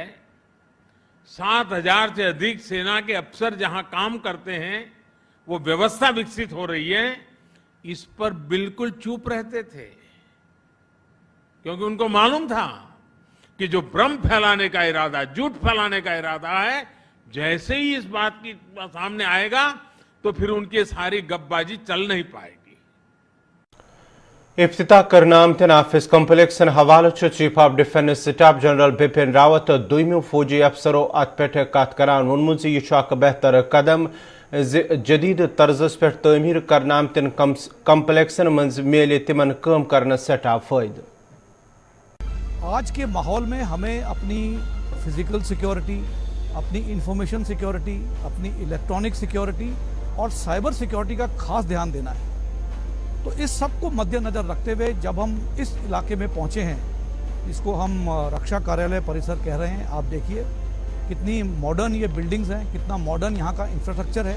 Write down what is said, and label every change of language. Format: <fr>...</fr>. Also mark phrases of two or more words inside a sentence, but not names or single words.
<hi>7,000 से अधिक सेना के अफसर जहां काम करते हैं, वो व्यवस्था विकसित हो रही है, इस पर बिल्कुल चुप रहते थे, क्योंकि उनको मालूम था कि जो भ्रम फैलाने का इरादा, झूठ फैलाने का इरादा है, जैसे ही इस बात की सामने आएगा तो फिर उनकी सारी गपबाजी चल नहीं पाएगी।</hi> <ks>इफ्तिताह करना आमतन ऑफिस कम्प्लेक्सन हवाले चीफ ऑफ डिफेंस स्टाफ जनरल बिपिन रावत दुयमो फौजी अफसरों अत पे कत करान वोनमुत यह बेहतर कदम जदीद तर्जस पे तमीर करना आमतन कम्प्लेक्सन मज मेले तिमन काम करना सटा फायदे।</ks> <hi>आज के माहौल में हमें अपनी फिजिकल सिक्योरिटी, अपनी इंफॉर्मेशन सिक्योरिटी, अपनी इलेक्ट्रॉनिक सिक्योरिटी और साइबर सिक्योरिटी का खास ध्यान देना है। तो इस सब को मद्देनजर रखते हुए जब हम इस इलाके में पहुंचे हैं, इसको हम रक्षा कार्यालय परिसर कह रहे हैं, आप देखिए कितनी मॉडर्न ये बिल्डिंग्स हैं, कितना मॉडर्न यहाँ का इंफ्रास्ट्रक्चर है।</hi>